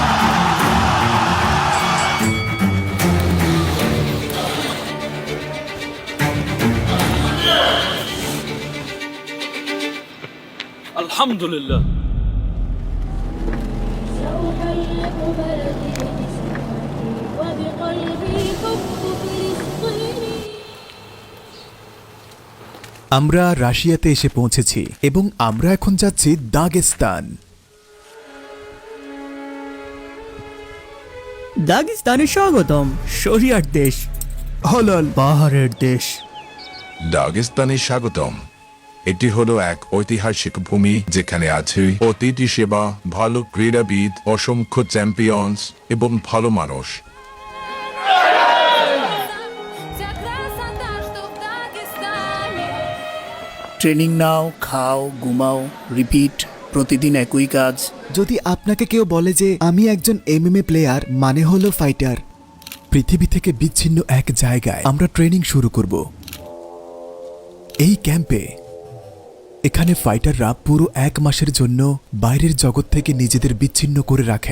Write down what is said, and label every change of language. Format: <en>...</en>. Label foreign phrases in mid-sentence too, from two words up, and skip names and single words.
<bn>আলহামদুলিল্লাহ।</bn> <ar>سأحلق بلدي بسمتي وبقلبي حب فلسطيني</ar> <bn>আমরা রাশিয়াতে এসে পৌঁছেছি এবং আমরা এখন যাচ্ছি দাগেস্তান। দাগেস্তানে স্বাগতম, শরিয়ার দেশ, হলাল পাহাড়ের দেশ। দাগেস্তানে স্বাগতম। এটি হলো এক ঐতিহাসিক ভূমি যেখানে আছে অতিথি সেবা, ভালো ক্রীড়াবিদ, অসংখ্য চ্যাম্পিয়ন্স এবং ভালো মানুষ।</bn> <ru>Вся красота, что в Дагестане.</ru> <bn>ট্রেনিং নাও, খাও, ঘুমাও, রিপিট, প্রতিদিন একই কাজ। যদি আপনাকে কেউ বলে যে আমি একজন এমএমএ প্লেয়ার, মানে হলো ফাইটার। পৃথিবী থেকে বিচ্ছিন্ন এক জায়গায় আমরা ট্রেনিং শুরু করব। এই ক্যাম্পে এখানে ফাইটাররা পুরো 1 মাসের জন্য বাইরের জগৎ থেকে নিজেদের বিচ্ছিন্ন করে রাখেন।</bn>